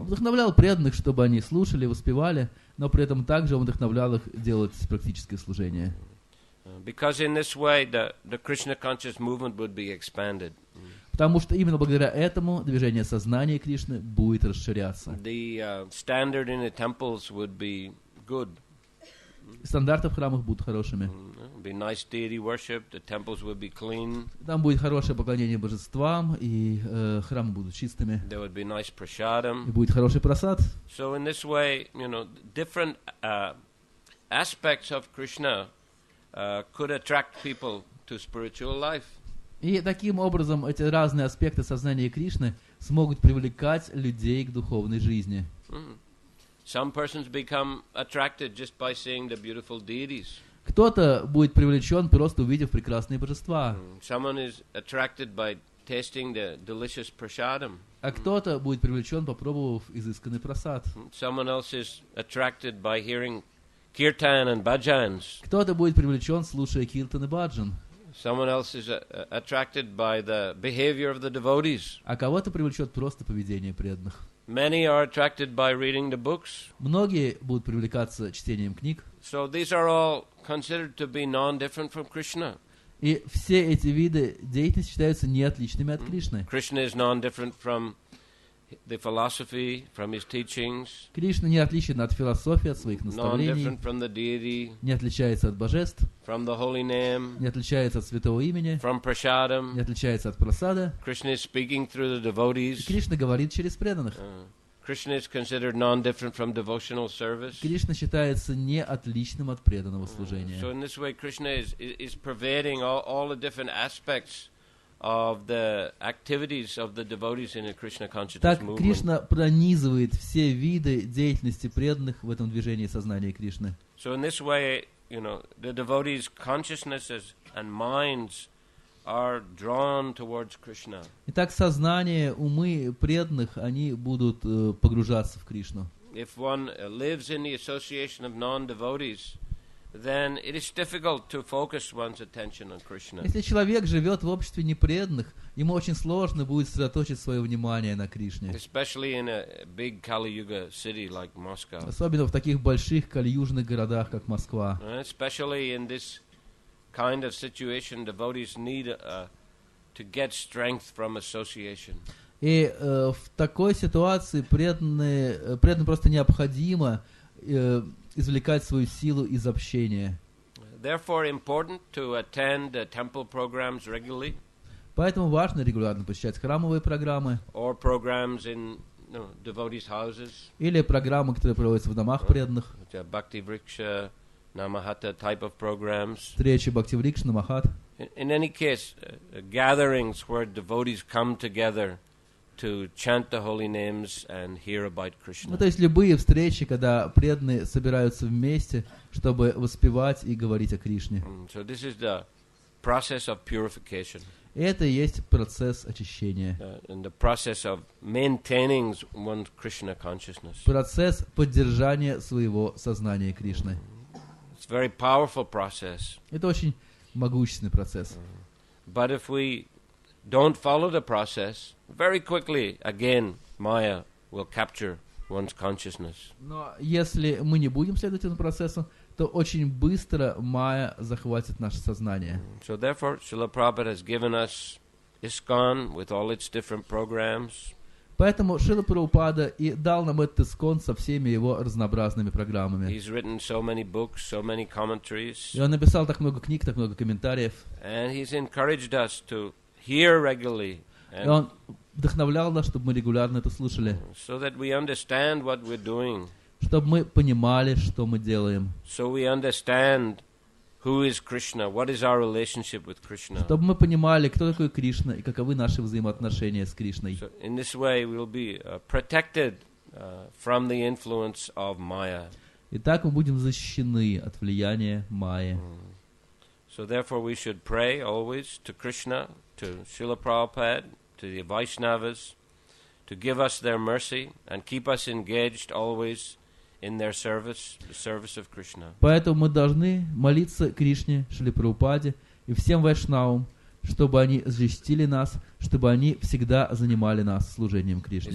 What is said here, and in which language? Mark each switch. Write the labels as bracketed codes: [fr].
[ru] Он вдохновлял преданных, чтобы они слушали, воспевали, но при этом также он вдохновлял их делать практическое служение. [en] Because in this way the Krishna conscious movement would be expanded. [ru] Потому что именно благодаря этому движение сознания Кришны будет расширяться. [en] The standard in the temples would be good. [ru] Стандарты в храмах будут хорошими. [en] Be nice deity worship. The temples would be clean. [ru] Там будет хорошее поклонение божествам, и храмы будут чистыми. [en] There would be nice prasadam. [ru] И будет хороший прасад. [en] So in this way, different aspects of Krishna could attract people to spiritual life. [ru] И таким образом эти разные аспекты сознания Кришны смогут привлекать людей к духовной жизни. [en] Some persons become attracted just by seeing the beautiful deities. [ru] Кто-то будет привлечен, просто увидев прекрасные божества. [en] Someone is attracted by tasting the delicious prasadam. [ru] А кто-то будет привлечен, попробовав изысканный прасад. [en] Someone else is attracted by hearing kirtan and bhajans. [ru] Кто-то будет привлечен, слушая киртан и баджан. [en] Someone else is attracted by the behavior of the devotees. [ru] А кого-то привлечет просто поведение преданных. [en] Many are attracted by reading the books. [ru] Многие будут привлекаться чтением книг. [en] So these are all considered to be non-different from Krishna. [ru] И все эти виды деятельности считаются неотличными от Кришны. [en] Krishna is non-different from the philosophy, from his teachings. [ru] Кришна не отличен от философии, от своих наставлений. [en] Non-different from the deity. [ru] Не отличается от божеств. [en] From the holy name. [ru] Не отличается от святого имени. [en] From prasadam. [ru] Не отличается от прасада. [en] Krishna is speaking through the devotees. [ru] Кришна говорит через преданных. [en] Krishna is considered non-different from devotional service. [ru] Кришна считается не отличным от преданного служения. [en] So in this way, Krishna is pervading all the different aspects of the activities of the devotees in a Krishna consciousness [ru] Так [en] movement. [ru] Кришна пронизывает все виды деятельности преданных в этом движении сознания Кришны. [en] So in this way, the devotees' consciousnesses and minds are drawn towards Krishna. [ru] Итак, сознание, умы преданных, они будут погружаться в Кришну. [en] If one lives in the association of non-devotees, then it is difficult to focus one's attention on Krishna. [ru] Если человек живет в обществе непреданных, ему очень сложно будет сосредоточить свое внимание на Кришне. [en] Especially in a big Kali Yuga city like Moscow. [ru] Особенно в таких больших кали-южных городах, как Москва. [en] Especially in this kind of situation, devotees need to get strength from association. [ru] И в такой ситуации преданным просто необходимо извлекать свою силу из общения. [en] Therefore, important to attend the temple programs regularly. [ru] Поэтому важно регулярно посещать храмовые программы. [en] Or programs in devotees' houses. [ru] Или программы, которые проводятся в домах преданных. [en] Bhakti Vriksha, Namahata type of programs. [ru] Встречи Бхакти Врикша, Намахат. [en] In any case, gatherings where devotees come together to chant the holy names and hear about Krishna. [ru] То есть любые встречи, когда преданные собираются вместе, чтобы воспевать и говорить о Кришне. [en] So this is the process of purification. [ru] Это и есть процесс очищения. [en] And the process of maintaining one's Krishna consciousness. [ru] Процесс поддержания своего сознания Кришны. [en] It's a very powerful process. [ru] Это очень могущественный процесс. [en] But if we don't follow the process, very quickly, again, Maya will capture one's consciousness. [ru] Но если мы не будем следовать этому процессу, то очень быстро майя захватит наше сознание. [en] So therefore, Srila Prabhupada has given us ISKCON with all its different programs. [ru] Поэтому Шрила Прабхупада и дал нам этот ISKCON со всеми его разнообразными программами. [en] He's written so many books, so many commentaries. [ru] И он написал так много книг, так много комментариев. [en] And he's encouraged us to hear regularly. [ru] И он вдохновлял нас, чтобы мы регулярно это слушали. [en] So that we understand what we're doing. [ru] Чтобы мы понимали, что мы делаем. [en] So we understand who is Krishna, what is our relationship with Krishna. [ru] Чтобы мы понимали, кто такой Кришна и каковы наши взаимоотношения с Кришной. [en] So in this way we'll be protected from the influence of Maya. [ru] И так мы будем защищены от влияния майи. [en] So therefore we should pray always to Krishna, to Srila Prabhupada, to the Vaishnavas, to give us their mercy and keep us engaged always in their service, the service of Krishna. [ru] Поэтому мы должны молиться Кришне, Шриле Прабхупаде и всем вайшнавам, чтобы они защитили нас, чтобы они всегда занимали нас служением Кришне.